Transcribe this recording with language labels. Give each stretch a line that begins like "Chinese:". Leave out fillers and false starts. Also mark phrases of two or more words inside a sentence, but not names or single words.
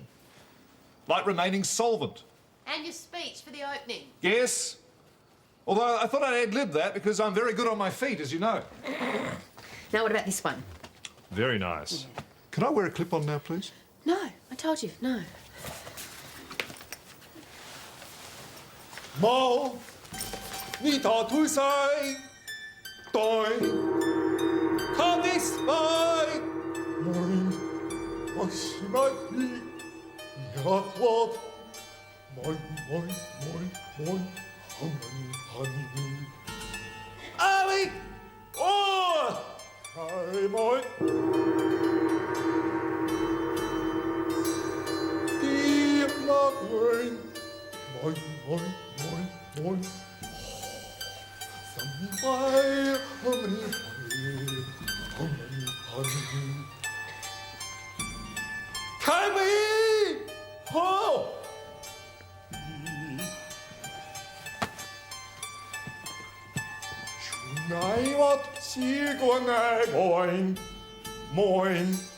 English: Like remaining solvent. And your speech for the opening. Yes. Although I thought I'd ad-lib that because I'm very good on my feet, as you know. Now, what about this one? Very nice. Yeah. Can I wear a clip-on now, please? No, I told you, no. Mo, ni ta tu sai, doi, ka this by, moin, oshimaki, yatwat, moin, moin, moin, moin, honey, honey. Avi, oh, hi, moin. Deep love, moin, moin, moin. Moin. Honey, honey. Tommy! Oh! Tonight, 시간에 모인, 모인.